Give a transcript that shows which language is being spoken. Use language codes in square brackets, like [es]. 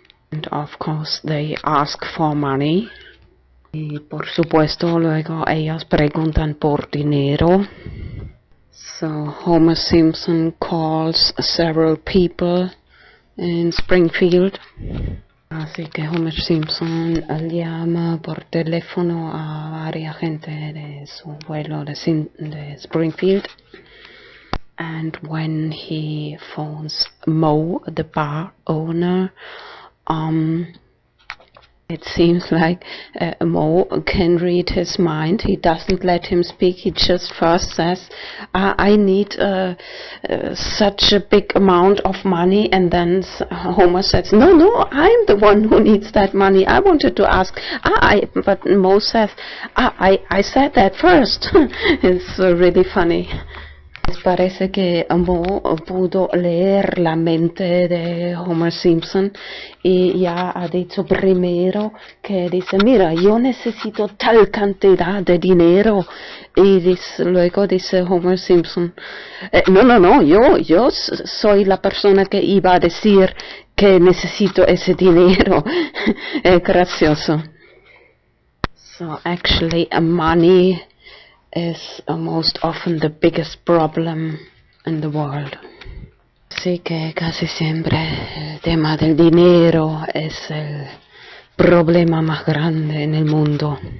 [en] And of course they ask for money. [es] Y por supuesto luego ellos preguntan por dinero. [en] So Homer Simpson calls several people in Springfield. [es] Así que Homer Simpson llama por teléfono a varias gente de su vuelo de Springfield. [en] And when he phones Mo, the bar owner, it seems like Mo can read his mind. He doesn't let him speak. He just first says, I need such a big amount of money. And then Homer says, no, I'm the one who needs that money. I wanted to ask. But Mo says, I said that first. It's really funny. [es] Parece que Mo pudo leer la mente de Homer Simpson y ya ha dicho primero que dice, mira, yo necesito tal cantidad de dinero, y luego dice Homer Simpson, no, yo soy la persona que iba a decir que necesito ese dinero. Es gracioso. [en] So actually money is most often the biggest problem in the world. [es] Así que casi siempre el tema del dinero es el problema más grande en el mundo.